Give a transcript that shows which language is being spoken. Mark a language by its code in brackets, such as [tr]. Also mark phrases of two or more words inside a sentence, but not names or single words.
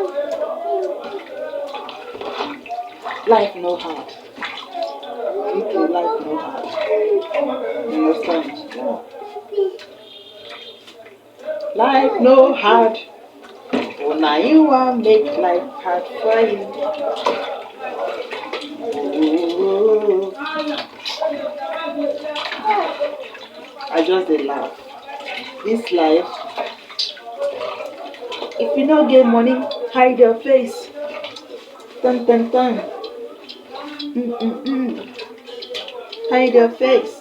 [pcm] Life no hard. Little life no hard. You understand? Yeah. Life no hard. Oh, now you want make life hard for you. Oh, I just dey laugh. This life, if you no get money, hide your face. Dun dun dun. Hide your face.